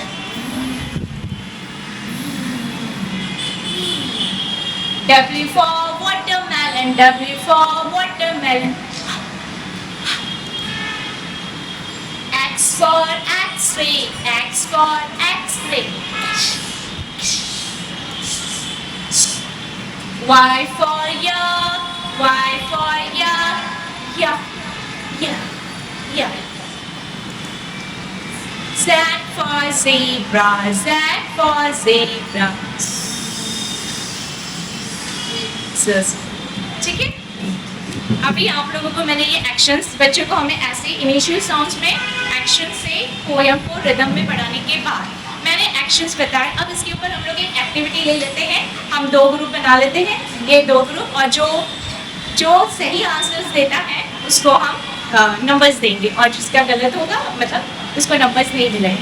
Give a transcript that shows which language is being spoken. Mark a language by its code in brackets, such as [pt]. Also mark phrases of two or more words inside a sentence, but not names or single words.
[en] W for watermelon, W for watermelon. X for X-ray, X for X-ray. Y for yak, Y for yak, yak, yak, yak. Z for zebra, Z for zebra. [hi] ठीक है, अभी आप लोगों को मैंने ये एक्शंस, बच्चों को हमें ऐसे [en] initial sounds [hi] में एक्शन से पोयम को रिदम में पढ़ाने के बाद मैंने एक्शंस बताए। अब इसके ऊपर हम लोग एक एक्टिविटी ले लेते हैं, हम 2 ग्रुप बना लेते हैं, ये 2 ग्रुप, और जो सही आंसर्स देता है उसको हम नंबर्स देंगे, और जिसका गलत होगा मतलब उसको नंबर्स नहीं मिलेंगे।